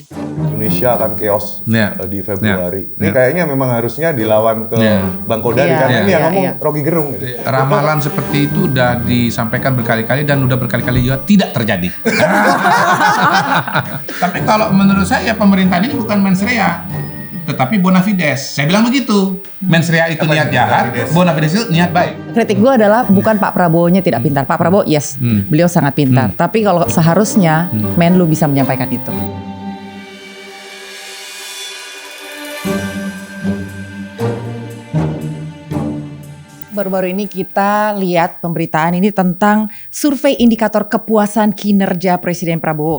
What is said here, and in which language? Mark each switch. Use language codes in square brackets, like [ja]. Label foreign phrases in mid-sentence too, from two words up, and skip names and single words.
[id] Indonesia akan chaos Iya. di Februari. Iya. Ini kayaknya memang harusnya dilawan ke Iya. Bang Kodari Iya, karena iya, ini yang iya, ngomong iya. Rocky Gerung gitu. Ramalan seperti itu udah disampaikan berkali-kali dan udah berkali-kali juga tidak terjadi. Tapi kalau menurut saya pemerintahan ini bukan [la] mens rea, [id] tetapi [la] bona fides. [id] Saya bilang begitu. [la] Mens rea [id] itu Apa niat itu jahat, [la] bona fides? bona fides [id] itu niat baik. Kritik gue adalah bukan Pak Prabowo-nya tidak pintar. Pak Prabowo yes, beliau sangat pintar. Tapi kalau seharusnya Menlu bisa menyampaikan itu. Baru-baru ini kita lihat pemberitaan ini tentang survei indikator kepuasan kinerja Presiden Prabowo.